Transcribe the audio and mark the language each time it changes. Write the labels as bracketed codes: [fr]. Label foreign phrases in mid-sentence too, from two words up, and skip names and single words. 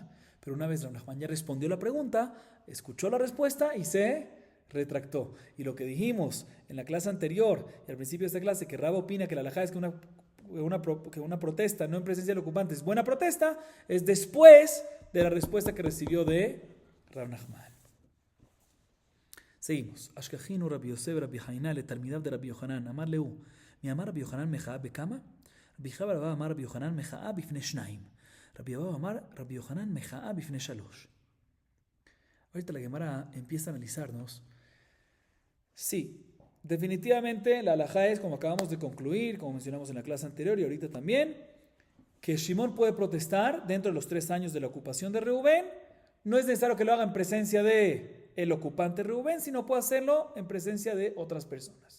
[es] Pero una vez Rav Nachman ya respondió la pregunta, escuchó la respuesta y se retractó. Y lo que dijimos en la clase anterior y al principio de esta clase, que Raba opina que la halajá es que una protesta no en presencia del ocupante es buena protesta, es después de la respuesta que recibió de Rav Nachman. Seguimos. [he] אשכחינהו רבי יוסף רבי חיננא ל תלמידיו ד רבי יוחנן אמר להו מי אמר רבי יוחנן מחאה בכמה רבי חייא אמר רבי יוחנן מחאה בפני שנים רבי אבא אמר רבי יוחנן מחאה בפני שלשה. [es] Ahorita la Gemara empieza a analizarnos. Sí, definitivamente la halajá es, como acabamos de concluir, como mencionamos en la clase anterior y ahorita también, que Shimón puede protestar dentro de los 3 años de la ocupación de Reubén. No es necesario que lo haga en presencia de el ocupante Reubén, sino puede hacerlo en presencia de otras personas.